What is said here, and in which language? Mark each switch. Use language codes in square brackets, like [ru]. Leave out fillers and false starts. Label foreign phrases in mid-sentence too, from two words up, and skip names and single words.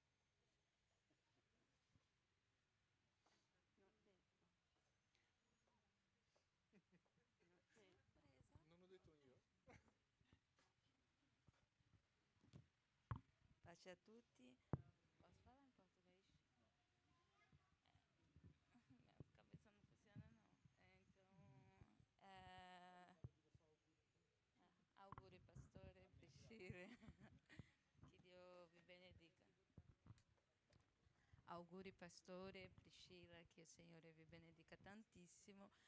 [it] Non ho detto io. Pace a tutti. Posso parlare in portoghês? [pt] Minha cabeça não funciona não. [it] Auguri pastore, Priscilla. Que Dio vi benedica. Auguri pastore, Priscilla, che il Signore vi benedica tantissimo.